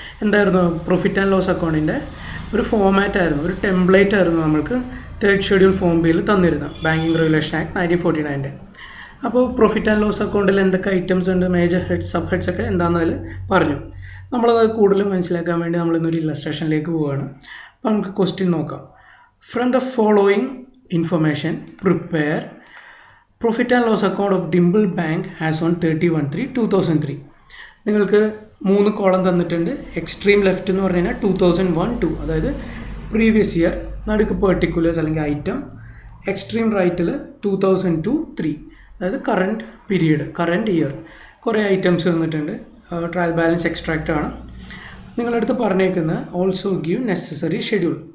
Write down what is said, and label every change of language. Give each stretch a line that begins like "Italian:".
Malayalam: എന്തായിരുന്നു profit and loss അക്കൗണ്ടിൻ്റെ ഒരു ഫോമാറ്റ് ആയിരുന്നു, ഒരു ടെംപ്ലേറ്റ് ആയിരുന്നു നമ്മൾക്ക് തേർഡ് ഷെഡ്യൂൾ ഫോം ബിയിൽ തന്നിരുന്നത് ബാങ്കിങ് റെഗുലേഷൻ ആക്ട് 1949. അപ്പോൾ പ്രോഫിറ്റ് ആൻഡ് ലോസ് അക്കൗണ്ടിൽ എന്തൊക്കെ ഐറ്റംസ് ഉണ്ട്, മേജർ ഹെഡ് സബ് ഹെഡ്സ് ഒക്കെ എന്താണെന്നതിൽ പറഞ്ഞു. നമ്മളത് കൂടുതൽ മനസ്സിലാക്കാൻ വേണ്ടി നമ്മളിന്നൊരു ഇല്ലസ്ട്രേഷനിലേക്ക് പോവുകയാണ്. അപ്പോൾ നമുക്ക് ക്വസ്റ്റ്യൻ നോക്കാം.
English: From the following information, prepare profit and loss account of Dimple Bank as on 31/3/2003.
Malayalam: നിങ്ങൾക്ക് 3 കോളം തന്നിട്ടുണ്ട്. എക്സ്ട്രീം ലെഫ്റ്റ് എന്ന് പറഞ്ഞു കഴിഞ്ഞാൽ 2001-2, അതായത് പ്രീവിയസ് ഇയർ, നടുക്ക് പെർട്ടിക്കുലേഴ്സ് അല്ലെങ്കിൽ ഐറ്റം. എക്സ്ട്രീം റൈറ്റിൽ 2002-3, അതായത് കറണ്ട് പീരീഡ്, കറണ്ട് ഇയർ. കുറേ ഐറ്റംസ് തന്നിട്ടുണ്ട്. ട്രയൽ ബാലൻസ് എക്സ്ട്രാക്റ്റ് ആണ്. നിങ്ങളടുത്ത് പറഞ്ഞേക്കുന്നത്
English: Also give necessary schedule.